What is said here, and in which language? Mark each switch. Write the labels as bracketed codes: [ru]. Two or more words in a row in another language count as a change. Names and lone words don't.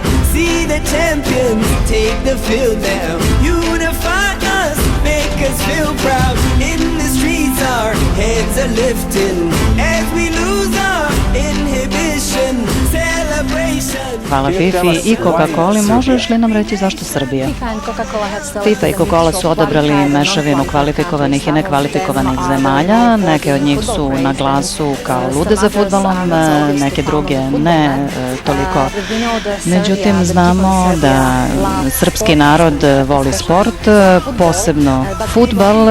[en] See the champions take the field now. Unify us, make us feel proud. In the streets our heads are lifting as we lose our inhibition. Celebration. [sr] Hvala Fifi i Coca-Coli. Možeš li nam reći zašto Srbija? FIFA i Coca-Cola su odabrali mešavinu kvalifikovanih i nekvalifikovanih zemalja. Neke od njih su na glasu kao lude za fudbalom, neke druge ne toliko. Međutim, znamo da srpski narod voli sport, posebno fudbal.